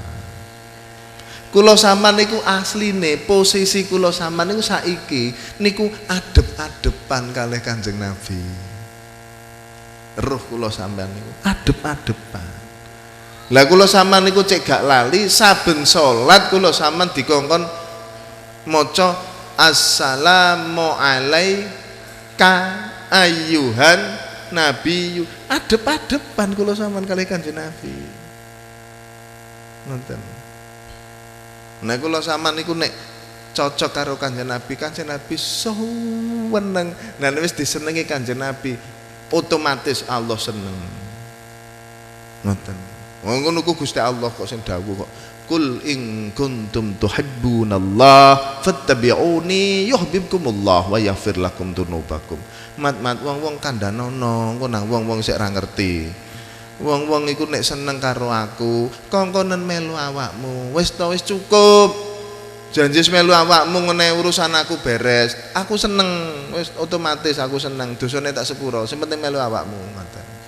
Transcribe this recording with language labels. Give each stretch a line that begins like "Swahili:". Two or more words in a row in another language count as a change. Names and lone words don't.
Javanese: Kula sampean niku asline posisi kula sampean niku saiki niku adep-adepan kalih Kanjeng Nabi. Roh kula sampean niku adep-adepan. Lah kula sampean niku cek gak lali saben salat kula sampean dikongkon maca
Arabic: السلام عليك أيها النبي.
Javanese: Adep-adepan kula sampean kalih Kanjeng Nabi. Ngoten. Nah kula sampean niku nek cocok karo Kanjeng Nabi suweneng. Nah wis disenengi Kanjeng Nabi, otomatis Allah seneng. Ngoten. Wong ngono ku Gusti Allah kok sing dawuh kok.
Arabic: قل إن كنتم تحبون الله فاتبعوني يحببكم الله ويغفر لكم ذنوبكم.
Javanese: Mat wong-wong kandhanono, engko nang wong-wong sik ra ngerti. Wong-wong iku nek seneng karo aku, kongkonen melu awakmu. Wis to wis cukup. Janji melu awakmu ngene urusan aku beres. Aku seneng, wis otomatis aku seneng. Dosane tak sepuro, sing penting melu awakmu ngoten.